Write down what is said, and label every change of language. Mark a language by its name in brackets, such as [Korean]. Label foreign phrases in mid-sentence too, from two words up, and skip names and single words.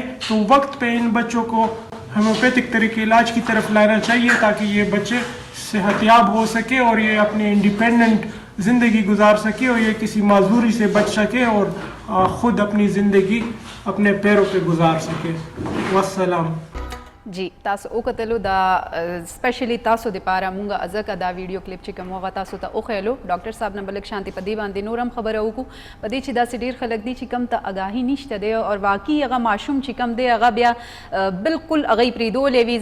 [Urdu] تو وقت پہ ان بچوں کو ہومیوپیتھک طریقے علاج کی طرف لانا چاہیے تاکہ یہ بچے صحت یاب ہو سکے اور یہ اپنی انڈیپینڈنٹ زندگی گزار سکے اور یہ کسی معذوری سے بچ سکے اور خود اپنی زندگی اپنے پیروں پہ گزار سکے. [Arabic] والسلام. [Pashto] جی تاسو وکتلو دا سپیشلی تاسو د پاره مونږه ازکه دا ویډیو کلیپ چې کوم هغه تاسو ته وښیلو. ډاکټر صاحب نه بلک شانتي په دې باندې نور هم خبره وکړو په دې چې داسې ډېر خلک دي چې کم ته اګاهي نشته دی او واقعي هغه ماشوم چې کم دی هغه بیا بالکل هغه یې پرېښودلی وي.